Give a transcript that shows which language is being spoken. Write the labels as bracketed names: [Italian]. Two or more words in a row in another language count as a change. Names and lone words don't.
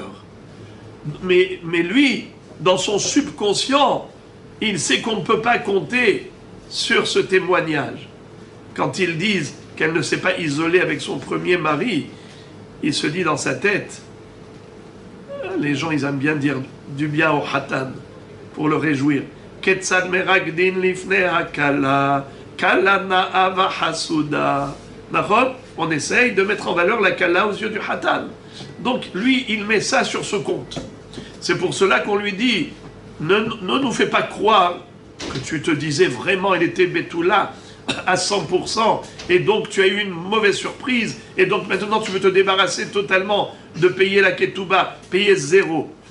[French] Mais lui, dans son subconscient, il sait qu'on ne peut pas compter sur ce témoignage. Quand ils disent qu'elle ne s'est pas isolée avec son premier mari, il se dit dans sa tête, les gens ils aiment bien dire du bien au Hatan pour le réjouir. [Hebrew] כיצד מרקדין לפני הכלה, כלה נאה וחסודה. [French] On essaye de mettre en valeur la kala aux yeux du Hatan. Donc lui, il met ça sur ce compte. C'est pour cela qu'on lui dit, ne nous fais pas croire que tu te disais vraiment elle était Betula à 100%, et donc tu as eu une mauvaise surprise, et donc maintenant tu veux te débarrasser totalement de payer la ketouba, payer zéro.